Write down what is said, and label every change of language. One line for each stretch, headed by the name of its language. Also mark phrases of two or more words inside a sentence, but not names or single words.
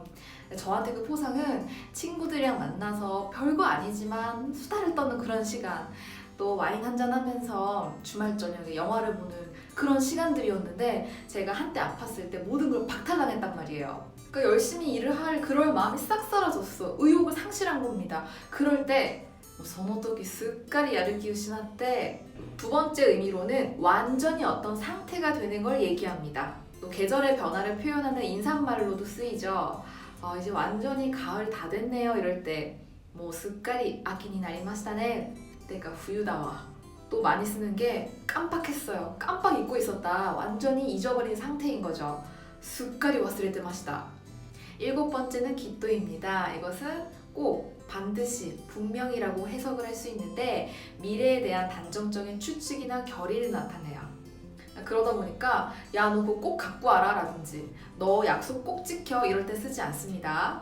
Korean: 저한테 그 포상은 친구들이랑 만나서 별거 아니지만 수다를 떠는 그런 시간, 또 와인 한잔 하면서 주말 저녁에 영화를 보는 그런 시간들이었는데 제가 한때 아팠을 때 모든 걸 박탈당했단 말이에요. 그러니까 열심히 일을 할 그럴 마음이 싹 사라졌어. 의욕을 상실한 겁니다. 그럴 때
Japanese: その時すっかりやる気失って
Korean: 두 번째 의미로는 완전히 어떤 상태가 되는 걸 얘기합니다. 또 계절의 변화를 표현하는 인사말로도 쓰이죠. 이제 완전히 가을 다 됐네요. 이럴 때 뭐
Japanese: すっかり秋になりましたね.
Korean: 때가 후유다와. 또 많이 쓰는 게 깜빡했어요. 깜빡 잊고 있었다. 완전히 잊어버린 상태인 거죠.
Japanese: すっかり忘れてました.
Korean: 일곱 번째는 기또입니다. 이것은 꼭 반드시 분명이라고 해석을 할 수 있는데 미래에 대한 단정적인 추측이나 결의를 나타내요. 그러다 보니까 야 너 그거 꼭 갖고 와라 라든지 너 약속 꼭 지켜 이럴 때 쓰지 않습니다.